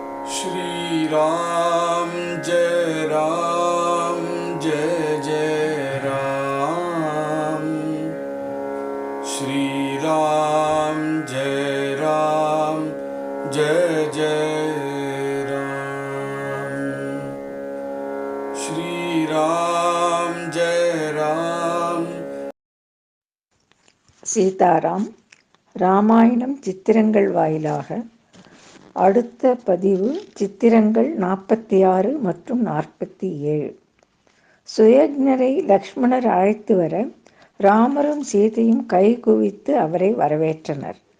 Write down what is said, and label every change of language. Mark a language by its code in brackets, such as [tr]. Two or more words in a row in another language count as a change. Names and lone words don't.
[hi] श्री राम जय जय राम। श्री राम जय जय राम। श्री राम जय राम। [ta] சீதாராம். ராமாயணம் சித்திரங்கள் வாயிலாக அடுத்த பதிவு சித்திரங்கள் 46 மற்றும் 47. சுயஜ்ஞரை லக்ஷ்மணர் அழைத்து வர ராமரும் சீதையும் கைகுவித்து அவரை வரவேற்றனர்.